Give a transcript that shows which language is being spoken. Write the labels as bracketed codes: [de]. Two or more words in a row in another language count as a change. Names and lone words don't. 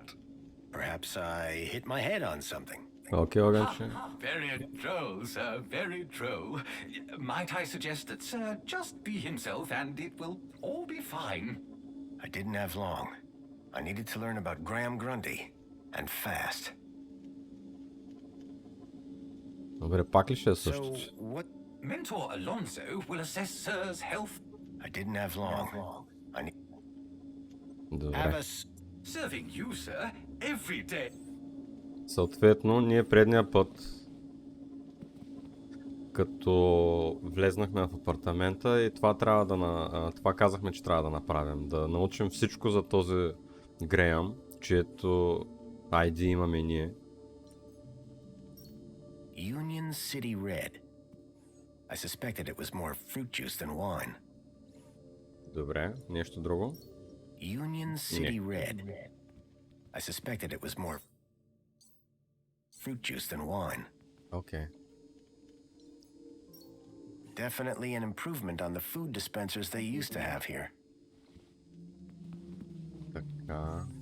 [en] Perhaps I hit my head on something. [bg] Окей, Огънче. [en] Very droll, sir, very droll. Might I suggest that Sir just be himself and it will all be fine? I didn't have long. I needed to learn about Graham Grundy. And fast. [bg] Добре, пак ли ще е [en] So, [bg] същото? [en] what? Mentor Alonso will assess Sir's health. I didn't have long. I need... [bg] Добре. [en] Have us... Serving you, sir, every day. [bg] Съответно, ние предния път, като влезнахме в апартамента и това трябва да това казахме, че трябва да направим. Да научим всичко за този Греъм, чието ID имаме ние. [en] Union City Red. I suspected it was more fruit juice than wine. [bg] Добре, нещо друго. [en] Union City Red. I suspected it was more fruit juice than wine. [bg] Окей. [en] Definitely an improvement on the food dispensers they used to have here. [bg] Така.